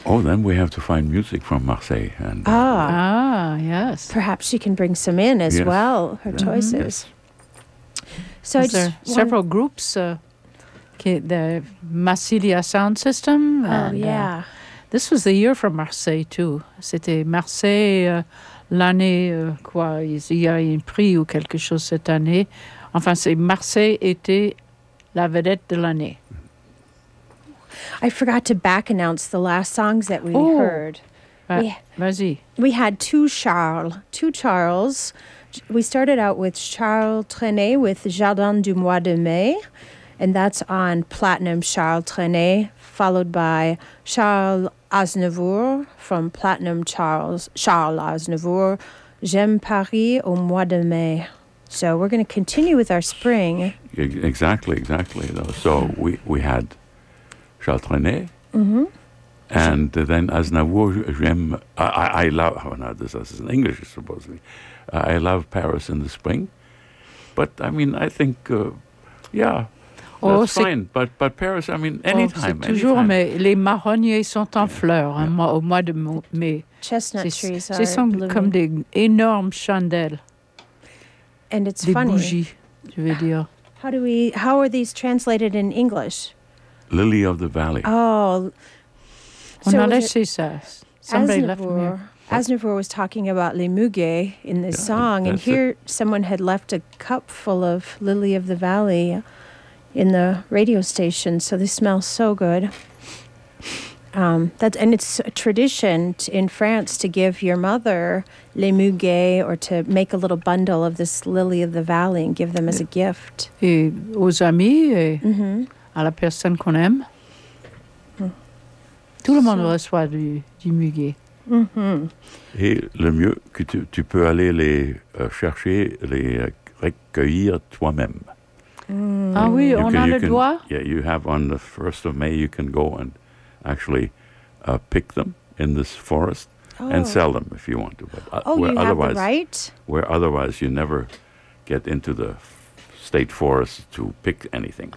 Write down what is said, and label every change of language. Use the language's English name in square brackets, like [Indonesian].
[English] oh, then we have to find music from Marseille. And yes. Perhaps she can bring some in as well, her choices. Yes. So is there several groups, the Massilia sound system? This was the year from Marseille, too. [French] C'était Marseille l'année, quoi, il y a un prix ou quelque chose cette année. Enfin, c'est Marseille était la vedette de l'année. [English] I forgot to back announce the last songs that we heard. [French] Vas-y. [English] We had two Charles. We started out with Charles Trenet with Jardin du Mois de Mai, and that's on Platinum Charles Trenet, followed by Charles Aznavour from Platinum Charles Aznavour, J'aime Paris au Mois de Mai. So we're going to continue with our spring. Exactly. So we had Charles Trenet, and then Aznavour, J'aime, I love, oh no, this is in English, supposedly, I love Paris in the spring, but I mean, I think, that's fine, but Paris, I mean, anytime. [French] C'est toujours, mais les marronniers sont en fleurs au mois de mai. [English] Chestnut trees are blooming. [French] Comme des énormes chandelles. [English] And it's [French] des [English] funny. [French] Des bougies, je veux dire. [English] How are these translated in English? Lily of the Valley. Oh. [French] On a laissé ça. [English] Somebody left me. Aznavour was talking about les muguets in this song, and here someone had left a cup full of Lily of the Valley in the radio station, so they smell so good. And it's a tradition in France to give your mother les muguets or to make a little bundle of this Lily of the Valley and give them as a gift. [French] Et aux amis et à la personne qu'on aime. Tout le monde reçoit du muguet. Et le mieux que tu peux aller les chercher, les recueillir toi-même. On a le droit. [English] Yeah, you have on the 1st of May, you can go and actually pick them in this forest and sell them if you want to. But you have the right. Where otherwise you never get into the state forest to pick anything.